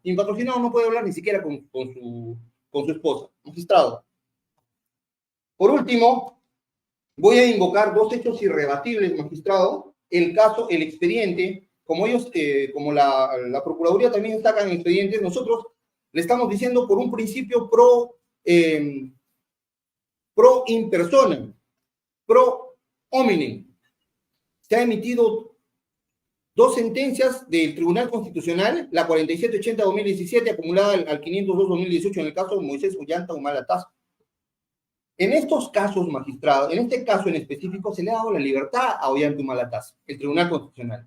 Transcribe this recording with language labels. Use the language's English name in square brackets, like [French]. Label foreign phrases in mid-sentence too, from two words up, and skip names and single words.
[Spanish] Y mi patrocinado no puede hablar ni siquiera con su esposa. Magistrado. Por último, voy a invocar 2 hechos irrebatibles, magistrado. El caso, el expediente, como la Procuraduría también destaca en expedientes, nosotros le estamos diciendo por un principio [Latin] pro in personam, pro hominem. [Spanish] Se han emitido 2 sentencias del Tribunal Constitucional, la 4780-2017, acumulada al 502-2018, en el caso de Moisés Ollanta Humala Tasco. En estos casos, magistrado, en este caso en específico, se le ha dado la libertad a Ollanta Humala Tasco, el Tribunal Constitucional.